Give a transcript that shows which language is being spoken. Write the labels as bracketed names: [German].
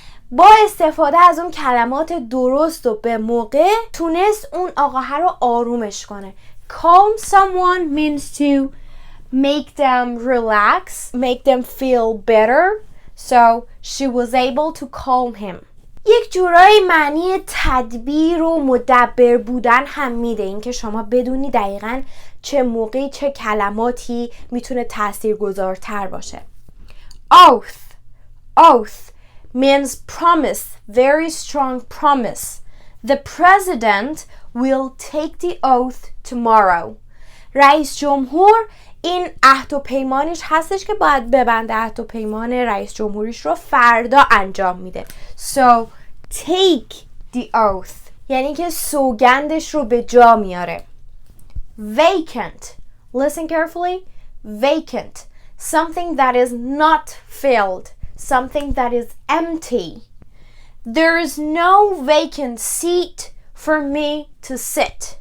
[Persian] با استفاده از اون کلمات درست و به موقع تونست اون آقاه رو آرومش کنه. [English] Calm someone means to make them relax, make them feel better. So she was able to calm him. [Persian] یک جورایی معنی تدبیر و مدبر بودن هم میده، این که شما بدونی دقیقاً چه موقعی چه کلماتی میتونه تاثیرگذارتر باشه. [English] Oath means promise, very strong promise. The president will take the oath tomorrow. [Persian] رئیس جمهور این عهد و پیمانش هستش که باید ببنده. عهد و پیمان رئیس جمهوریش رو فردا انجام میده. [English] So take the oath [Persian] یعنی که سوگندش رو به جا میاره. [English] Vacant. Listen carefully. Vacant. Something that is not filled. Something that is empty. There is no vacant seat for me to sit.